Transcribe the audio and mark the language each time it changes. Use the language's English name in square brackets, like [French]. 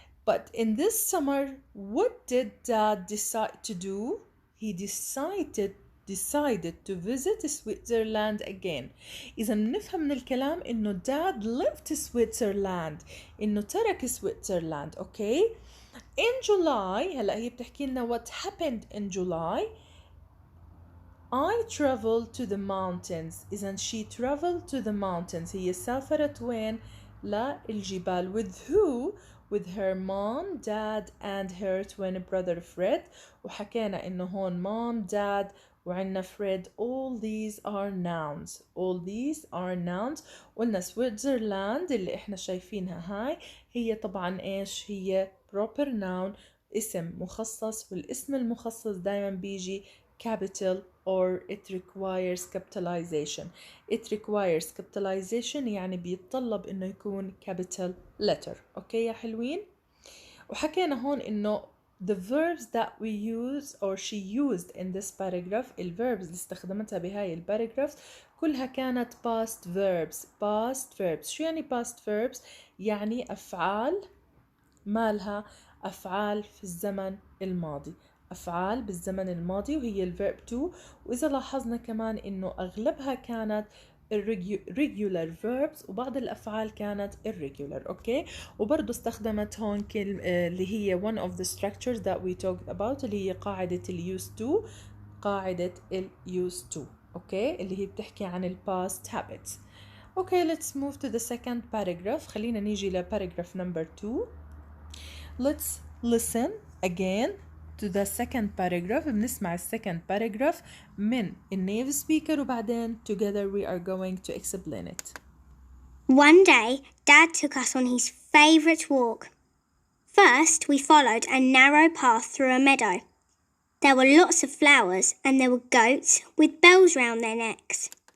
[English] But in this summer what did dad decide to do? he decided to visit Switzerland again. [Arabic] إذا بنفهم من الكلام إنه [English] dad left Switzerland، [Arabic] إنه ترك سويسرلاند. أوكي. [English] In July، [Arabic] هلا هي بتحكي لنا [English] what happened in July. I traveled to the mountains. إذا she traveled to the mountains. [Arabic] هي سافرت وين؟ للجبال. [English] With who? With her mom, dad and her twin brother Fred. [Arabic] وحكينا إنه هون mom, dad وعنا Fred. [English] All these are nouns. All these are nouns. [Arabic] قلنا سويسرلاند اللي إحنا شايفينها هاي هي طبعا إيش؟ هي proper noun، اسم مخصص، والاسم المخصص دايما بيجي capital or [English] it requires capitalization. It requires capitalization [Arabic] يعني بيتطلب انه يكون [English] capital letter. [Arabic] اوكي يا حلوين. وحكينا هون انه [English] the verbs that we use or she used in this paragraph، [Arabic] الverbs اللي استخدمتها بهاي الباراجراف كلها كانت [English] past verbs. [Arabic] past verbs شو يعني past verbs؟ يعني أفعال مالها أفعال في الزمن الماضي، أفعال بالزمن الماضي، وهي الverb to. وإذا لاحظنا كمان إنه أغلبها كانت regular verbs وبعض الأفعال كانت irregular. أوكي. وبرضو استخدمت هون كلمة اللي هي [English] one of the structures that we talked about [Arabic] اللي هي قاعدة used to. قاعدة used to. أوكي. اللي هي بتحكي عن past habits. [English] Okay, let's move to the second paragraph. [Arabic] خلينا نيجي لparagraph number 2. [English] Let's listen again to the second paragraph. [Arabic] بنسمع second paragraph من native speaker وبعدين [English] together we are going to explain it. One day, Dad took us on his favourite walk. First, we followed a narrow path through a meadow. There were lots of flowers and there were goats with bells round their necks.